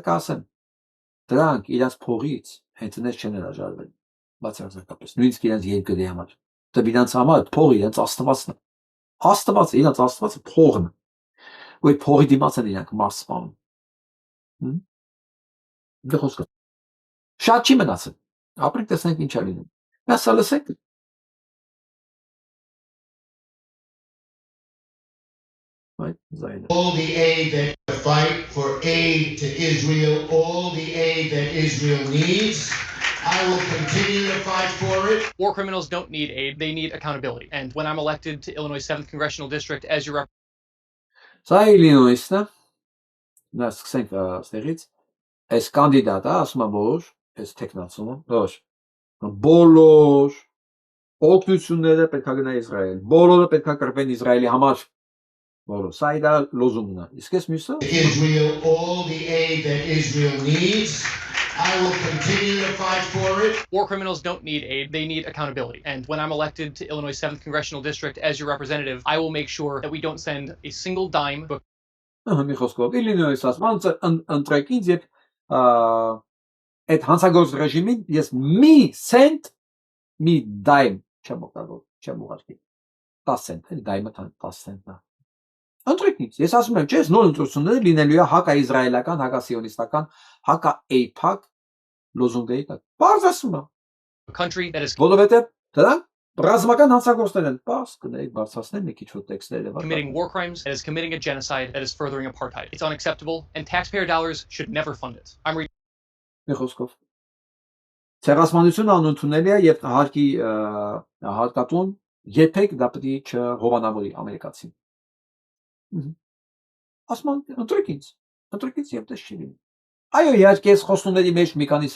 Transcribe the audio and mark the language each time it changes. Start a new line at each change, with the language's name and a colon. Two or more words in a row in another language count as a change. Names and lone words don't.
Armenian: է ասեմ, դրանք իրենց փողից հենց այնպես չեն հրաժարվել, բացարձակապես, նույնիսկ իրենց երկրի համար, դե իրենց համար փողը իրենց աստվածն է, իրենց աստվածը փողն է, ու այդ փողի դիմաց են իրանք մարդ սպանում, դե խոսքը, շատ չի մնացել, ապրենք տեսնենք ինչ է լինում, մենք սա լսենք,
English: all the aid that to fight for aid to Israel, all the aid that Israel needs. I will continue to fight for it. War criminals don't need aid, they need accountability. And when I'm elected to Illinois 7th Congressional District as your
Armenian: Սա Իլինոյսն է, նա սկսենք ստեղից, այս կանդիդատը ասում է, որ այս տեխնացումը, որ բոլոր օգնությունները պետք է գնա Իսրայել, բոլորը պետք է կրվեն Իսրայելի համար, բոլոր, սա իր լոզունգն է, իսկ այս մյուսը
English: Israel, all the aid that Israel needs. I will continue to fight for it. War criminals don't need aid, they need accountability. And when I'm elected to Illinois 7th Congressional District as your representative, I will make sure that we don't send a single dime.
Armenian: Մի խոսքով, Իլինոյս ասում, ընտրեք ինձ եւ այդ հանցագործ ռեժիմին ես մի սենտ, մի դայմ չեմ ուղարկի, 10 սենտ, դայմը 10 սենտն է։ Ընտրեք ինձ, ես ասում եմ, չէ, նոր ընտրությունները լինելու է հակաիսրայելական, հակասիոնիստական, հակաէյփակ լոզունգների տակ։ Բարձ ասում եմ։ Որովհետև դրանք ռազմական հանցագործներ են, բաց կներեք բարձրացնել մի քիչ տեքստերը։
English: Committing war crimes, that is committing a genocide, that is furthering apartheid. It's unacceptable, and taxpayer dollars should never fund it.
Armenian: Մի խոսքով։ Ցեղասպանությունը անընդունելի է եւ հարկատուն երբեք դա պետք է չհովանավորի ամերիկացին։ Ասում եմ, ընտրեք ինձ եւ դες չի լինի։ Այո, իհարկե, այս խոստումների մեջ մի քանիսը